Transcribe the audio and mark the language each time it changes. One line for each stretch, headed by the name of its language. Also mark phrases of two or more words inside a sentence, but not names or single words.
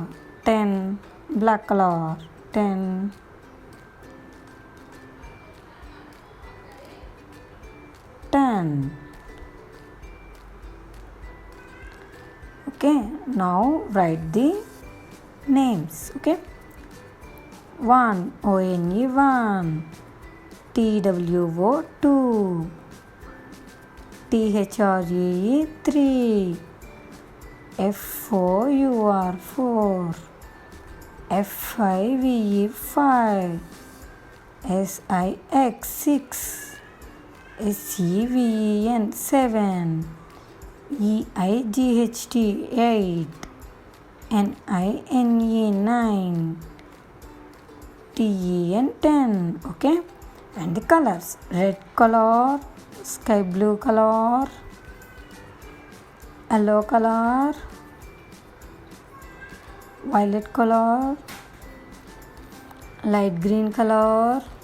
English: 10. Black color. 10. Okay, now write the names. Okay, 1. O-N-E, 1. T-W-O, 2. T-H-R-E-E, 3. F-O-U-R, 4. F-I-V-E, 5. S-I-X, 6. S-E-V-E-N, 7. E-I-G-H-T, 8. N-I-N-E, 9. T-E-N, 10. Okay, and the colors: red color, sky blue color, yellow color, violet color, light green color,